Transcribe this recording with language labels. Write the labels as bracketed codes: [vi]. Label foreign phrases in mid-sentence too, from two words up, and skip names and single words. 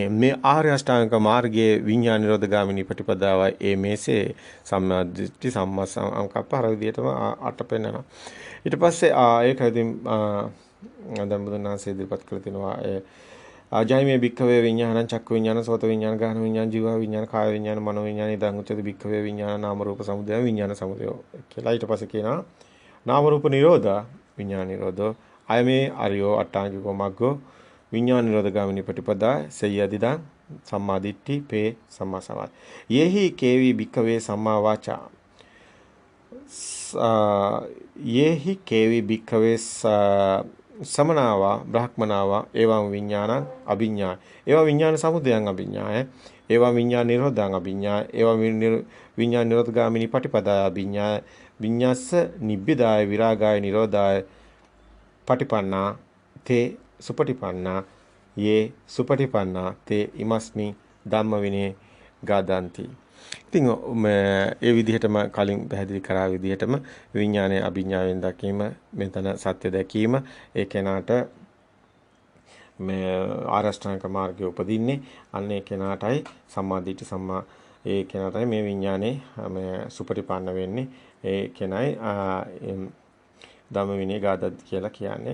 [si] මේ ආර්ය අෂ්ටාංග මාර්ගයේ විඥාන නිරෝධගාමිනී ප්‍රතිපදාවයි ඒ මේසේ [pi] සම්මා දිට්ඨි සම්මා සංකප්ප [si] අර විදිහටම අට පෙන්නනවා. ඊට පස්සේ ඒක ඉතින් දැන් බුදුන් වහන්සේ ඉදිරිපත් කළ තිනවා [pi] ආජයමේ භික්ඛවේ විඥානං චක්ඛු විඥාන සෝත විඥාන ගාහන විඥාන ජීව විඥාන කාය විඥාන මනෝ විඥාන ඉදං උච්චති භික්ඛවේ විඥාන නාම රූප සමුදය විඥාන සමුදය කියලා. [si] ඊට පස්සේ කියනවා [pi] නාම රූප නිරෝධා විඥාන නිරෝධෝ අයමේ අරියෝ අට්ඨාංගිකෝ මග්ගෝ විඥාන නිරෝධගාමිනී ප්‍රතිපදා සෙය්‍යදිදං සම්මා දිට්ඨි පේ සම්මා සමාධි. යෙහි කේවි භික්ඛවේ සම්මා වාචා යෙහි කේවි භික්ඛවේ සමනාවා බ්‍රහ්මනාවා එවං විඥානං අභිඥාය එවං විඥාන සමුදයං අභිඥාය එවං විඥාන නිරෝධං අභිඥාය එවං විඥාන නිරෝධගාමිනී පටිපදාය අභිඥාය විඤ්ඤාස්ස නිබ්බිදාය විරාගාය නිරෝධාය පටිපන්නා තේ සුපටිපන්නා යේ සුපටිපන්නා තේ ඉමස්මි ධම්ම විනේ ගාදන්ති. [si] ඉතින් ඒ විදිහටම කලින් පැහැදිලි කරා විදිහටම විඥානයේ අභිඥාවෙන් දැකීම මෙතන සත්‍ය දැකීම ඒ කෙනාට මේ ආරෂ්ඨාංග මාර්ගයේ උපදින්නේ අන්න ඒ කෙනාටයි සම්මාදිට සම්මා ඒ කෙනාටයි මේ විඥානේ මේ සුපටිපන්න වෙන්නේ ඒ කෙනයි ධම්ම විනය ගාදත් කියලා කියන්නේ.